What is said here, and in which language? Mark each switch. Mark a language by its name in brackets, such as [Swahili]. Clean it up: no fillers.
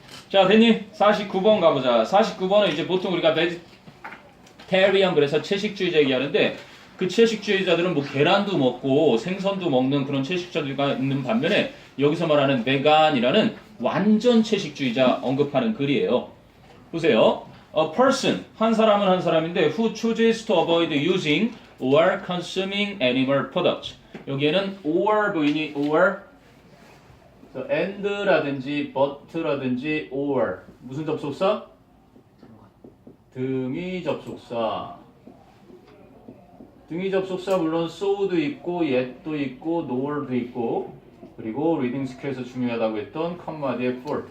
[Korean] 자, 됐니? 49번 가보자. 49번은 이제 보통 우리가 베지테리언 그래서 채식주의자 얘기하는데 그 채식주의자들은 뭐 계란도 먹고 생선도 먹는 그런 채식주의자가 있는 반면에 여기서 말하는 베간이라는 완전 채식주의자 언급하는 글이에요. [English] 보세요. A person, [Korean] 한 사람은 한 사람인데 [English] who chooses to avoid using or consuming animal products. [Korean] 여기에는 or 보이니? or and라든지 but라든지 or 무슨 접속사? 등위 접속사. 등위 접속사 물론 so도 있고 yet도 있고 nor도 있고 그리고 리딩 스킬에서 중요하다고 했던 컴마 뒤에 for.